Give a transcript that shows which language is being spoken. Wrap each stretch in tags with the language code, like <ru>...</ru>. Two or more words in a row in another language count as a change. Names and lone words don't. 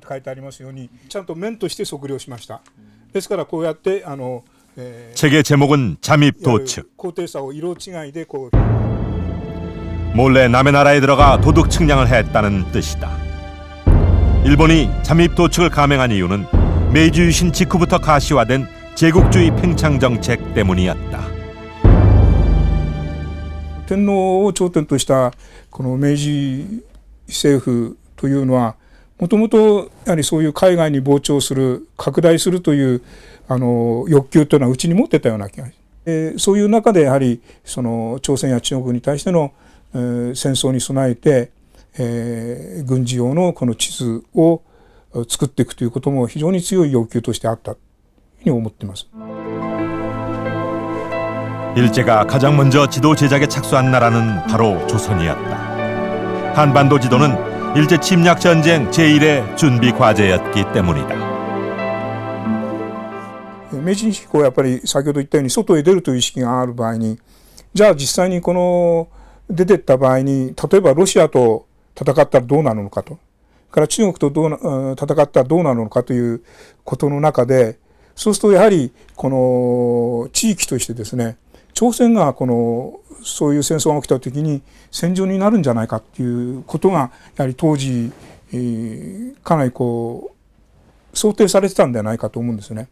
<ko>책의 제목은 잠입도측. 몰래 남의 나라에 들어가 도둑 측량을 했다는 뜻이다. 일본이 잠입도측을 감행한 이유는 메이지 유신 직후부터 가시화된 제국주의 팽창 정책 때문이었다.</ko> <ja>天皇を頂点としたこの明治政府というのはもともとやはりそういう海外に膨張する拡大するという欲求というのはうちに持ってたような気がそういう中でやはりその朝鮮や中国に対しての、戦争に備えて、軍事用のこの地図を作っていくということも非常に強い要求としてあったというふうに思っています。</ja> <ko>일제가 가장 먼저 지도 제작에 착수한 나라는 바로 조선이었다. 한반도 지도는 일제 침략 전쟁 제1의 준비 과제였기 때문이다.</ko> <ja>明治以降やっぱり先ほど言ったように外へ出るという意識がある場合に、じゃあ実際にこの出てった場合に、例えばロシアと戦ったらどうなるのかと、から中国と戦ったらどうなるのかということの中で、そうするとやはりこの地域としてですね、朝鮮がそういう戦争が起きた時に戦場になるんじゃないかっていうことがやはり当時、かなり想定されてたんではないかと思うんですね。</ja>